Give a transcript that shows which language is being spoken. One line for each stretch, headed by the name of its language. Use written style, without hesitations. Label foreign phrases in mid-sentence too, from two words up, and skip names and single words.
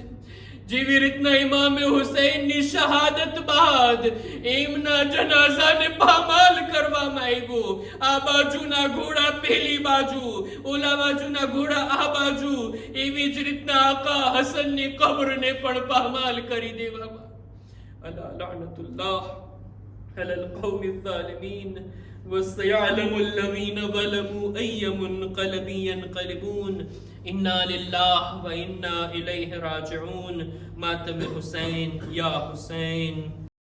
Gujarati: જેવી રીતના ઇમામે હુસૈનની શહાદત બાદ એમના જનાઝાને પામાલ કરવામાં આવ્યો. આ બાજુના ઘોડા પેલી બાજુ, ઓલા બાજુના ઘોડા આ બાજુ, એવી જ રીતના આકા હસનની કબ્રને પણ પામાલ કરી દેવામાં.
Arabic: ألا لعنة الله على القوم الظالمين وسيعلم الذين ظلموا أي منقلب ينقلبون. إنا لله وإنا إليه راجعون. ماتم حسين يا حسين.